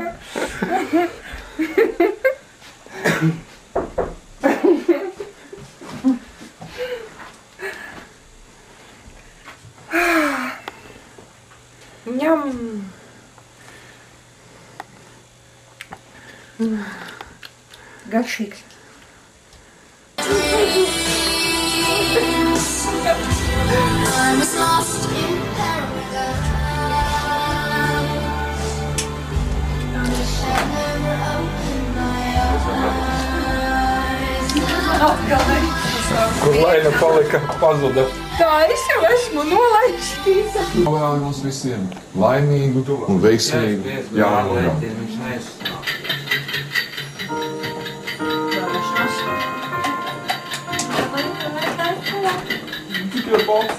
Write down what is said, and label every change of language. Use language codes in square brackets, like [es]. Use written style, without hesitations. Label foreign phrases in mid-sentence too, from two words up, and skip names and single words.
[lv] Ņem. Garšīgs. [en] I was lost in paradise. I wish I never opened my eyes. [lv] Kur Laina palika pazuda. Tā es jau esmu nolaidīta. Novēlu mums visiem laimīgu un veiksmīgu jaunu gadu. Tikai boks.